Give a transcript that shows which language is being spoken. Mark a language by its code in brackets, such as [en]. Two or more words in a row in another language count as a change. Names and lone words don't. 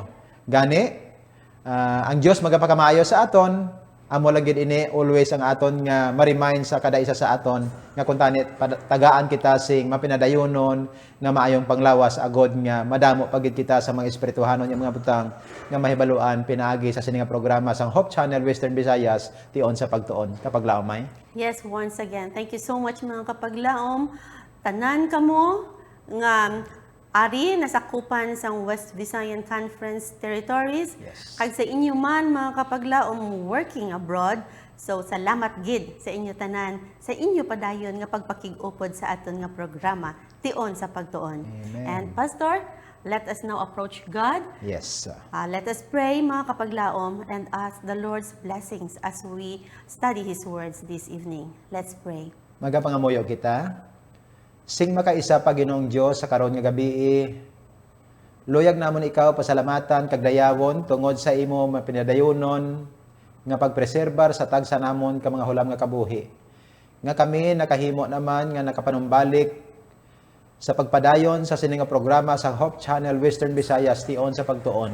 [hil] Gani, ang Dios magapakamayo sa aton, amo lang gid ini always ang aton nga ma-remind sa kada isa sa aton nga kun tanit tagaan kita sing mapinadayonon nga maayong panglawas agod nga madamo pagid kita sa mga espirituhanon nga mga butang nga mahibaluan pinaagi sa sini nga programa sang Hope Channel Western Visayas tion sa pagtuon. Kapaglaom may. [en] Yes, once again, thank you so much [hil] mga kapaglaom. Tanan kamo nga ari nasakupan sang West Visayan Conference territories. Yes. Kag sa inyo man mga kapaglaom [en] working abroad, [hil] So salamat gid sa inyo tanan, sa inyo padayon nga pagpakig-upod sa aton nga programa Tion sa Pagtuon. Amen. [en] And Pastor, let us now approach God. Yes. Let us pray [hil] mga kapaglaom [en] and ask the Lord's blessings as we study His words this evening. Let's pray. [hil] Magapangamuyo kita. Sing makaisa pa Ginoong Dios sa karon nga gabi. Luyag namon ikaw pasalamatan kag dayawon tungod sa imo mapinadayonon nga pagpreserbar sa tagsa namon ka mga hulam nga kabuhi. Nga kami nakahimo naman nga nakapanumbalik sa pagpadayon sa sining nga programa sa Hope Channel Western Visayas Tion sa Pagtuon.